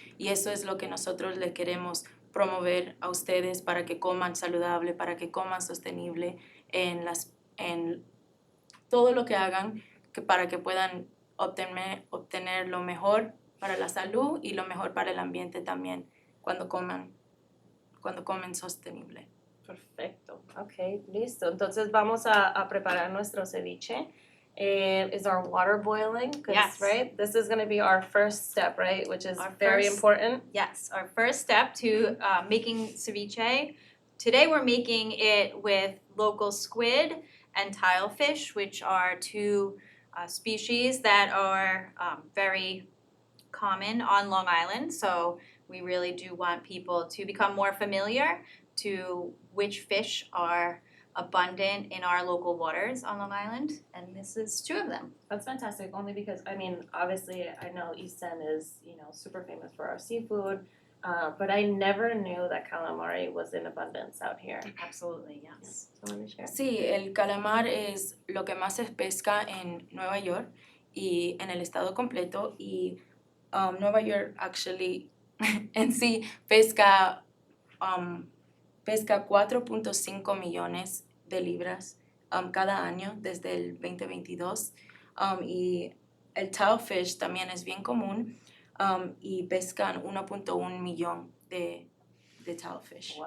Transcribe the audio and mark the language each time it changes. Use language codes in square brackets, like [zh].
[es] Y eso es lo que nosotros le queremos promover a ustedes para que coman saludable, para que coman sostenible en todo lo que hagan, para que puedan obtener lo mejor para la salud y lo mejor para el ambiente también cuando comen sostenible. Perfecto. Ok, listo. Entonces vamos a preparar nuestro ceviche. [en] Is our water boiling? Yes. Right? This is going to be our first step, right? Which is very important. Yes, our first step to making ceviche. Today we're making it with local squid and tilefish, which are two species that are very common on Long Island. So we really do want people to become more familiar to which fish are abundant in our local waters on Long Island, and this is two of them. That's fantastic, only because, I mean, obviously I know East End is, super famous for our seafood, but I never knew that calamari was in abundance out here. Absolutely, yes. So let me share. [es] Sí, el calamar es lo que más se pesca en Nueva York y en el estado completo, y Nueva York [en] actually [es] en sí pesca 4.5 millones de libras cada año desde el 2022, y el tilefish también es bien común, y pescan 1.1 millón de tilefish.